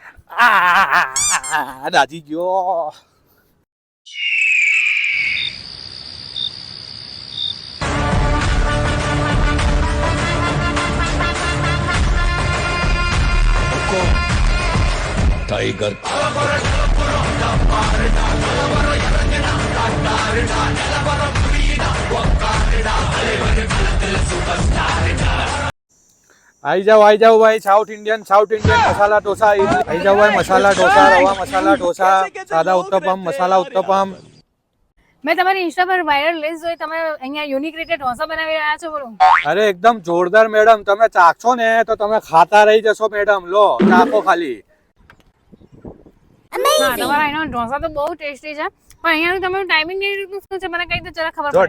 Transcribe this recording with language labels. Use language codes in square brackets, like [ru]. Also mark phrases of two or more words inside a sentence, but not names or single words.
[gu] દાજી ગયો. टाइगर આઈ જાઓ ભાઈ. [en] South Indian [gu] મસાલા ડોસા. આઈ જાઓ ભાઈ. મસાલા ડોસા, રવા મસાલા ડોસા, સાદા ઉત્તપમ, મસાલા ઉત્તપમ. મેં તમારી ઇન્સ્ટા પર વાયરલ રીલ્સ જોઈ, તમે અહીંયા યુનિક રીતે ઢોસા બનાવી રહ્યા છો, બોલો. અરે એકદમ જોરદાર મેડમ. તમે ચાખશો ને તો તમે ખાતા રહી જશો મેડમ. લો ચાખો ખાલી. હા, તમારા અહીંનો ઢોસા તો બહુ ટેસ્ટી છે, પણ અહીંયાનું તમારું ટાઈમિંગ કેવી રીતનું શું છે મને કઈ તો જરા ખબર